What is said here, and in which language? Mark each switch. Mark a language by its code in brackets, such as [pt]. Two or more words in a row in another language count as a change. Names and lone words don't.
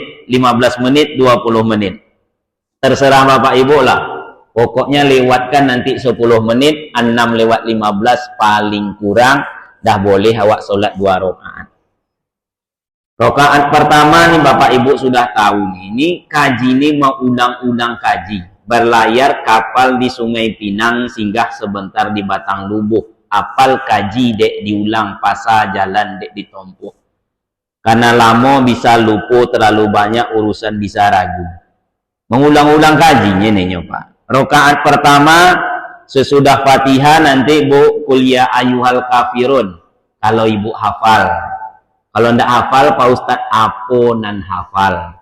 [id] 15 menit, 20 menit. Terserah Bapak Ibu lah. Pokoknya lewatkan nanti 10 menit, 6:15 paling kurang, dah boleh awak solat 2 rakaat. Rakaat pertama nih Bapak Ibu sudah tahu nih, ini kaji ini mau ulang-ulang kaji. [min] berlayar kapal di Sungai Pinang, singgah sebentar di Batang Lubuh, apal kaji dek diulang, pasa jalan dek ditompuh. [id] Karena lama bisa lupa, terlalu banyak urusan bisa ragu. Mengulang-ulang kajinya nih Pak. Rakaat pertama sesudah Fatihah nanti Bu [ar] قل يا أيها الكافرون [id] kalau Ibu hafal. [min] Kalau ndak hafal Pak Ustadz aponan hafal.